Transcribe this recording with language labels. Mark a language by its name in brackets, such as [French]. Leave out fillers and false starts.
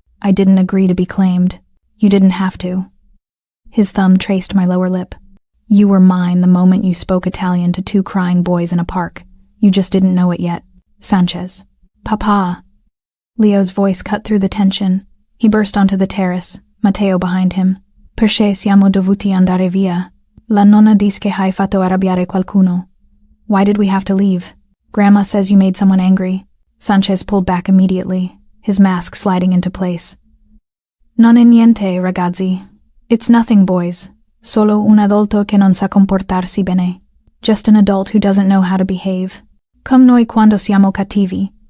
[English] I didn't agree to be claimed. You didn't have to. His thumb traced my lower lip. You were mine the moment you spoke Italian to 2 crying boys in a park. You just didn't know it yet. Sanchez. Papa. Leo's voice cut through the tension. He burst onto the terrace, Matteo behind him. [Italian] Perché siamo dovuti andare via? La nonna dice che hai fatto arrabbiare qualcuno. [English] Why did we have to leave? Grandma says you made someone angry. Sanchez pulled back immediately, his mask sliding into place. [Italian] Non è niente, ragazzi. [English] It's nothing, boys. [Italian] Solo un adulto che non sa comportarsi bene. [English] Just an adult who doesn't know how to behave. [Italian] Come noi quando siamo cattivi.